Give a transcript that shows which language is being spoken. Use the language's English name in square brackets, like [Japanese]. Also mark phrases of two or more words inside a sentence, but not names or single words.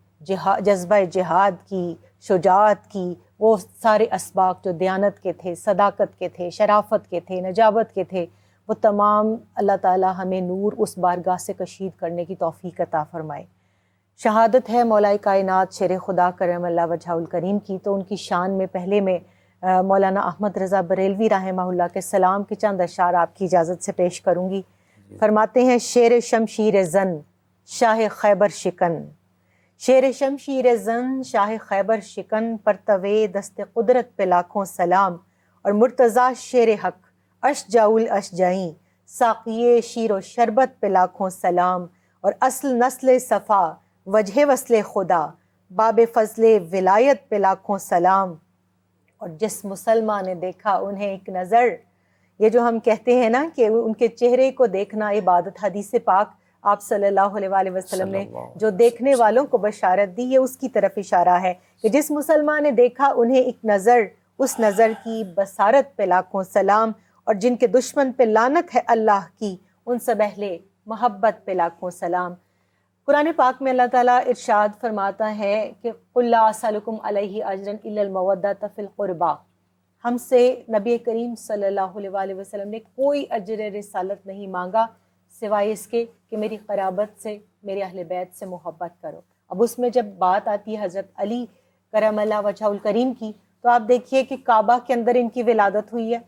[Urdu] جذبہ جہاد کی، شجاعت کی، وہ سارے اسباق جو دیانت کے تھے، صداقت کے تھے، شرافت کے تھے، نجابت کے تھے، وہ تمام اللہ تعالی ہمیں نور اس بارگاہ سے کشید کرنے کی توفیق عطا فرمائے. شہادت ہے مولا کائنات شیر خدا کرم اللہ وجہہ الکریم کی. تو ان کی شان میں پہلے میں مولانا احمد رضا بریلوی رحمہ اللہ کے سلام کے چند اشعار آپ کی اجازت سے پیش کروں گی. فرماتے ہیں: شیر شمشیر زن شاہ خیبر شکن، شیر شمشیر زن شاہ خیبر شکن، پرتوے دست قدرت پہ لاکھوں سلام، اور مرتضیٰ شیر حق اشجع الاشجعیں، ساقی شیر و شربت پہ لاکھوں سلام، اور اصل نسل صفا وجہ وصل خدا، باب فضل ولایت پہ لاکھوں سلام. اور جس مسلمان نے دیکھا انہیں ایک نظر، یہ جو ہم کہتے ہیں نا کہ ان کے چہرے کو دیکھنا عبادت، حدیث پاک آپ صلی اللہ علیہ وآلہ وسلم نے جو دیکھنے والوں کو بشارت دی، یہ اس کی طرف اشارہ ہے کہ جس مسلمان نے دیکھا انہیں ایک نظر، اس نظر کی بصارت پہ لاکھوں سلام، اور جن کے دشمن پہ لعنت ہے اللہ کی، ان سب اہل محبت پہ لاکھوں سلام. قرآن پاک میں اللہ تعالیٰ ارشاد فرماتا ہے کہ [Arabic] قُلْ لَا أَسْأَلُكُمْ عَلَيْهِ أَجْرًا إِلَّا الْمَوَدَّةَ فِي الْقُرْبَى. [Urdu] ہم سے نبی کریم صلی اللہ علیہ وآلہ وسلم نے کوئی اجر رسالت نہیں مانگا سوائے اس کے کہ میری قرابت سے، میرے اہل بیت سے محبت کرو. اب اس میں جب بات آتی ہے حضرت علی کرم اللہ وجہہ الکریم کی، تو آپ دیکھیے کہ کعبہ کے اندر ان کی ولادت ہوئی ہے.